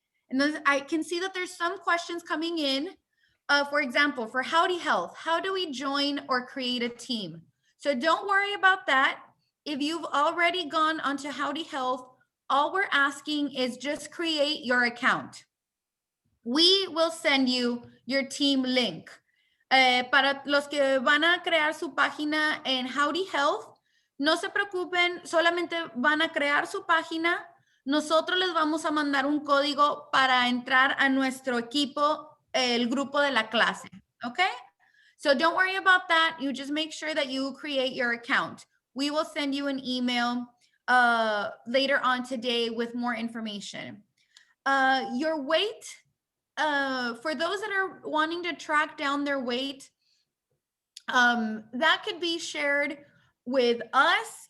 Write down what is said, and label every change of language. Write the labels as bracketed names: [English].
[Spanish] Entonces, [English] I can see that there's some questions coming in. For example, for Howdy Health, how do we join or create a team? So don't worry about that. If you've already gone onto Howdy Health, all we're asking is just create your account. We will send you your team link. [Spanish] Para los que van a crear su página en Howdy Health, no se preocupen, solamente van a crear su página. Nosotros les vamos a mandar un código para entrar a nuestro equipo, el grupo de la clase, okay? [English] So don't worry about that. You just make sure that you create your account. We will send you an email later on today with more information. Your weight, for those that are wanting to track down their weight, that could be shared with us.